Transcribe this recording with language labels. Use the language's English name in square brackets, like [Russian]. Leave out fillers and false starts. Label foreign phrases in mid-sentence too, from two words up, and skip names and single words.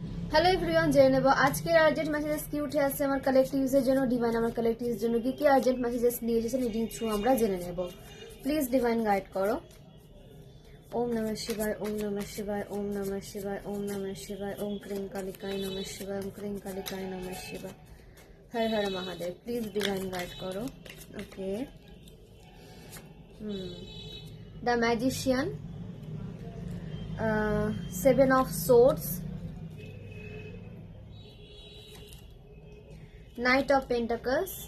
[English] hello everyone, [Bangla] জেনে নেব আজকের [English] urgent messages [Bangla] কি উঠে আসছে আমার কালেক্টিভসের জন্য। ডিভাইন আমার কালেক্টিভসের জন্য কি কি [English] urgent messages [Bangla] নিয়ে এসেছেন [English] reading through [Bangla] আমরা জেনে নেব। [English] please divine guide [Bangla] করো। [Sanskrit] ওম নমঃ শিবায়, ওম নমঃ শিবায়, ওম নমঃ শিবায়, ওম নমঃ শিবায়, ওম ক্রিং কালিকায় নমঃ শিবায়, ওম ক্রিং কালিকায় নমঃ শিবায়, [Bangla] হর হর মহাদেব। [English] please divine guide [Bangla] করো। [English] Okay, The Magician, Seven of Swords, Knight of Pentacles.